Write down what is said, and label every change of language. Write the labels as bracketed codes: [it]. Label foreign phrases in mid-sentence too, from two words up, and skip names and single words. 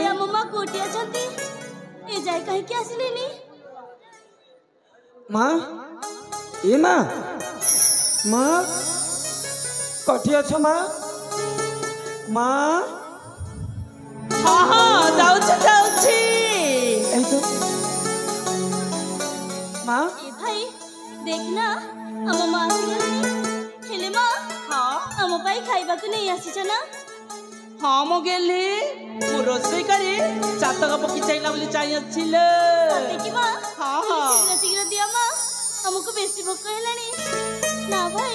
[or] ଆମ ମା କୋଉଠି ଅଛନ୍ତି? ଏ ଯାଏ କାହିଁକି ଆସିଲେନି? ମା ଏ ମା ମା କୋଠି ଅଛ ମା ମା ହଁ ହଁ ଯାଉଛି ଏଇ ତ ମା ଏ ଭାଇ ଦେଖ ନା ଆମ ମା ଆସିଗଲେଣି। ହେଲେ ମା ଆମ ପାଇଁ ଖାଇବାକୁ ନେଇ ଆସିଛ ନା? ହଁ ମୁଁ ଗେଲି ମୁଁ ରୋଷେଇ କରି ଚାତକ ପକି ଚାଇଲା ବୋଲି ଚାହିଁ ଆସିଲେ ଦେଖି ମା ହଁ ହଁ ଶୀଘ୍ର ଶୀଘ୍ର ଦିଅ ମା, ଆମକୁ ବେଶୀ ଭୋକ ହେଲାଣି। ନା ଭାଇ